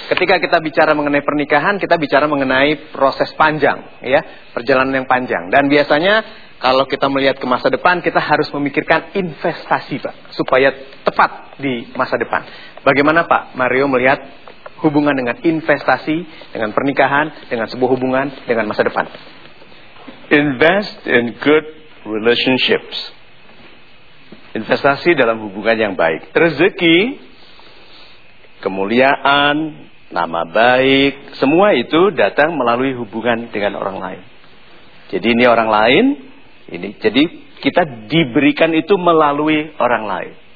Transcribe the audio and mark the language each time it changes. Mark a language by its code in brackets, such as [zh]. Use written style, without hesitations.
[id] Ketika kita bicara mengenai pernikahan, kita bicara mengenai proses panjang, ya, perjalanan yang panjang. Dan biasanya kalau kita melihat ke masa depan, kita harus memikirkan investasi, Pak, supaya tepat di masa depan. Bagaimana, Pak Mario, melihat hubungan dengan investasi, dengan pernikahan, dengan sebuah hubungan, dengan masa depan? [en] Invest in good relationships. [id] Investasi dalam hubungan yang baik. Rezeki, kemuliaan, nama baik, semua itu datang melalui hubungan dengan orang lain. Jadi ini orang lain, ini. Jadi kita diberikan itu melalui orang lain.